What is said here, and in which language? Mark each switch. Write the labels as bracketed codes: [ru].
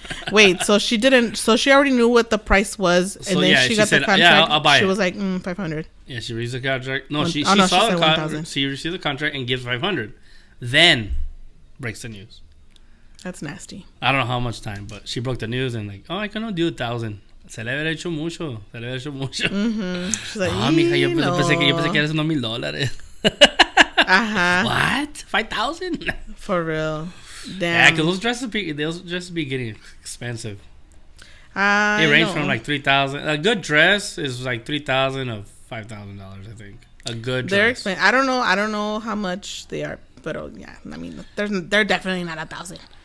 [en] Wait, so she already knew what the price was, and then she got the contract. Yeah, I'll buy it. She was like, 500. Yeah, she reads the contract. No, she saw the contract. She received the contract and gives 500. Then breaks the news. That's nasty. I don't know how much time, but she broke the news and like, I cannot do 1,000. [es] Se le había hecho mucho. [en] She's like, [es] mija, yo pensé que eran unos $1,000. [en] What? 5,000? For real. Damn. Yeah, because those dresses be getting expensive. They range from like $3,000. A good dress is like $3,000 of $5,000, I think. A good dress. They're expensive. I don't know how much they are, but yeah, I mean, they're definitely not 1,000.